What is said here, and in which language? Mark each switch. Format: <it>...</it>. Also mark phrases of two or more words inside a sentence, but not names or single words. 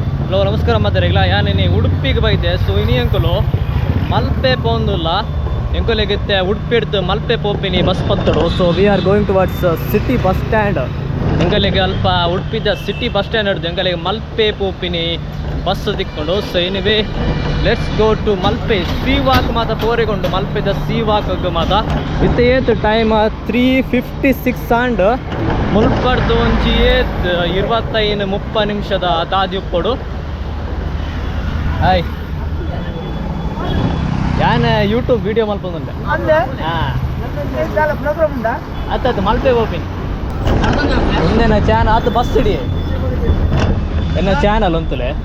<tcy>ಹಲೋ ನಮಸ್ಕಾರ ಮಾತಾಡಿಲ್ಲ ಯಾನೇನೆ ಉಡುಪಿಗೆ ಬೈದೆ ಸೊ ಇನಿ ಅಂಕಲು ಮಲ್ಪೆ ಪೋಂದುಲ್ಲ ಎಂಕುಲೆಗಿತ್ತೆ ಉಡುಪಿ ಹಿಡ್ದು ಮಲ್ಪೆ ಪೋಪಿನಿ ಬಸ್ ಪತ್ತಡು</tcy> <en>so we are going towards city bus stand</en> <tcy>ಎಂಕಲಿಗೆ ಅಲ್ಪ ಉಡುಪಿದ</tcy> <en>city bus stand</en> <tcy>ಹಿಡ್ದು ಎಂಕಲಿಗೆ ಮಲ್ಪೆ ಪೋಪಿನಿ ಬಸ್ ದಿಕ್ಕೊಂಡು</tcy> <en>so anyway let's go to Malpe sea walk</en> <tcy>ಮಾತ ಪೋರಿಕೊಂಡು ಮಲ್ಪೆದ</tcy> <en>sea walk</en> <tcy>ಮಾತ ಇತ್ತೆ ಏತ್ ಟೈಮ್ 3:56 ಆಂಡ್ ಮುಲ್ಪಡ್ದು ಒಂಜಿ ಏತ್ 25-30 ನಿಮಿಷದ ದಾದಿಪ್ಪಡು ಹಾಯ್ ಯಾನ್</tcy> <en>YouTube video</en> <tcy>ಮಲ್ಪೊಂದುಂಡೆ ಅತ್ತ ಮಲ್ಪೆ ಹೋಗ್ತೀನಿ ಒಂದೇನ ಚಾನಲ್ ಅದು ಬಸ್ ಹಿಡಿ ಎನ್ನ ಚಾನಲ್ ಅಂತಲೇ</tcy>